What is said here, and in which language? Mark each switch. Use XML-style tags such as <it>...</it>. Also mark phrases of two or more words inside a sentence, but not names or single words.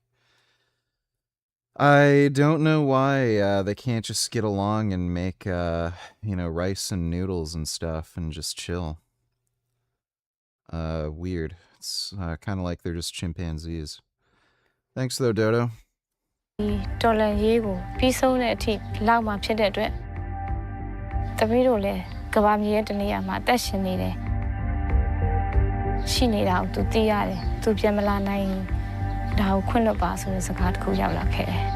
<en>I don't know why they can't just get along and make, rice and noodles and stuff and just chill. Weird. It's kind of like they're just chimpanzees. Thanks, though, Dodo.</en> <my>ဒေါ်လာရေးကိုပြီးဆုံးတဲ့အထိလောက်မှဖြစ်တဲ့အတွက်တပည့်တို့လည်းကဘာမြေရဲ့တနေရာမှာအသက်ရှင်နေတယ်ရှိနေတာကိုသူသိရတယ်သူပြန်မလာနိုင်ဒါကိုခွင့်လွှတ်ပါဆိုတဲ့စကားတစ်ခုရောက်လာခဲ့တယ်</my>